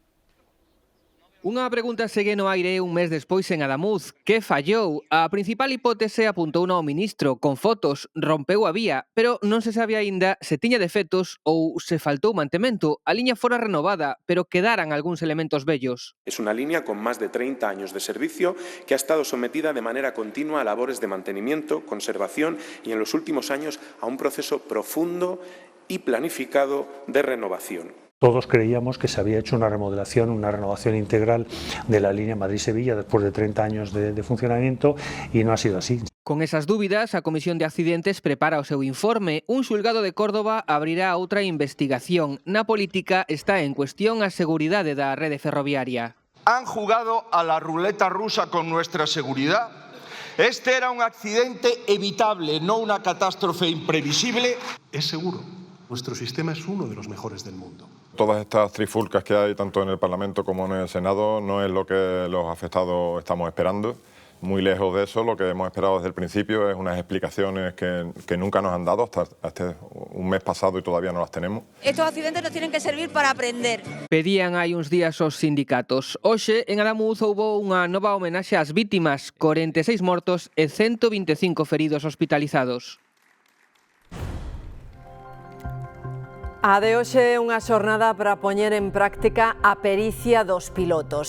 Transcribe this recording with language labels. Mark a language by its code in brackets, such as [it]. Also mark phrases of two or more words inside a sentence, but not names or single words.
[gl] Unha pregunta segue no aire un mes despois en Adamuz. Que fallou? A principal hipótese apuntou ao ministro. Con fotos rompeu a vía, pero non se sabe aínda se tiña defectos ou se faltou mantemento. A liña fora renovada, pero quedaran algúns elementos vellos. [es] Es una línea con más de 30 años de servicio que ha estado sometida de manera continua a labores de mantenimiento, conservación y en los últimos años a un proceso profundo y planificado de renovación. Todos creíamos que se había hecho una renovación integral de la línea Madrid-Sevilla después de 30 años de funcionamiento y no ha sido así. [gl] Con esas dúbidas, a Comisión de Accidentes prepara o seu informe. Un xulgado de Córdoba abrirá outra investigación. Na política está en cuestión a seguridade da rede ferroviaria. [es] Han jugado a la ruleta rusa con nuestra seguridad. Este era un accidente evitable, no una catástrofe imprevisible. Es seguro. Nuestro sistema es uno de los mejores del mundo. Todas estas trifulcas que hay tanto en el Parlamento como en el Senado no es lo que los afectados estamos esperando. Muy lejos de eso, lo que hemos esperado desde el principio es unas explicaciones que nunca nos han dado hasta un mes pasado y todavía no las tenemos. Estos accidentes nos tienen que servir para aprender. [gl] Pedían hai uns días os sindicatos. Hoxe, en Adamuz, houbo unha nova homenaxe ás vítimas, 46 mortos e 125 feridos hospitalizados. A de hoxe é unha xornada para poñer en práctica a pericia dos pilotos.